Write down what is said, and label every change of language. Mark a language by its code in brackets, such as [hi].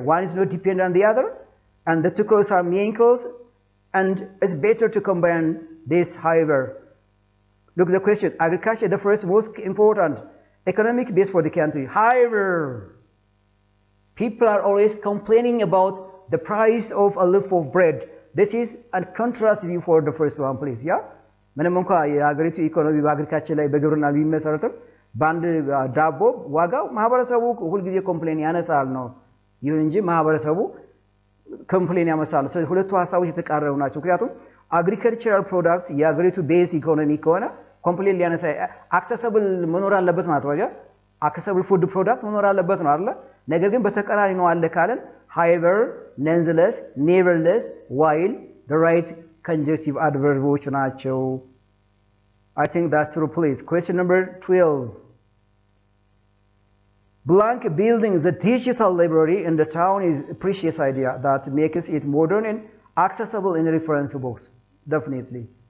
[en] One is not dependent on the other, and the two clauses are main clause, and it's better to combine this however. Look at the question. Agriculture, the first most important economic base for the country. However, people are always complaining about the price of a loaf of bread. This is a contrast view for the first one, please. Yeah? [am] ምንም እንኳ የሀገሪቱ ኢኮኖሚ በአግሪካልቸር ላይ በግብርና ቢመሰረትም በአንድ ዳቦ ዋጋው ማህበረሰቡ ሁልጊዜ ኮምፕሌን ያነሳል ነው። ይሁን እንጂ ማህበረሰቡ ኮምፕሌን ያመሳል። ስለዚህ ሁለቱ ሐሳቦች የተቃረቡ ናቸው። ምክንያቱም አግሪካልቸራል ፕሮዳክት የሀገሪቱ ቤዝ ኢኮኖሚ ከሆነ ኮምፕሌን ሊያነሳ አክሰሰብል መኖር አለበት ማለት ነው። አክሰሰብል ፉድ ፕሮዳክት መኖር አለበት ነው አይደል? ነገር ግን በተቃራኒ ነው አለ ካለን [en] however, nonetheless, nevertheless, while the right conjunctive adverbs [am] ናቸው. [en] I think that's true, please. Question number 12. Blank building the digital library in the town is a precious idea that makes it modern and accessible in reference books. Definitely.